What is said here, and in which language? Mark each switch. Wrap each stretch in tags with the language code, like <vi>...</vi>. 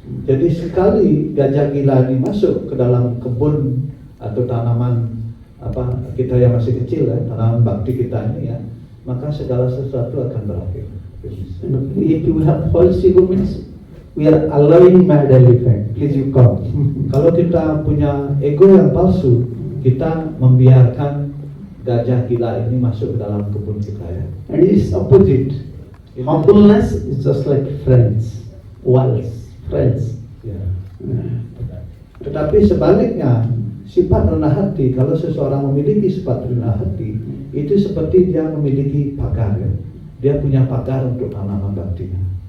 <id>Jadi sekali gajah gila ini masuk ke dalam kebun atau tanaman kita yang masih kecil ya, tanaman bakti kita ini ya, maka segala sesuatu akan berakhir.</id> <en>And if you have false ego means we are allowing mad elephant. Please you come.</en> <id>Kalau kita punya ego yang palsu, kita membiarkan gajah gila ini masuk ke dalam kebun kita ya.</id> <en>And it is opposite. Humbleness is just like friends, walls, friends.</en> <id>Ya. Tetapi sebaliknya, sifat rendah hati, kalau seseorang memiliki sifat rendah hati, itu seperti dia memiliki pagar ya. Dia punya pagar untuk tanaman baktinya.</id>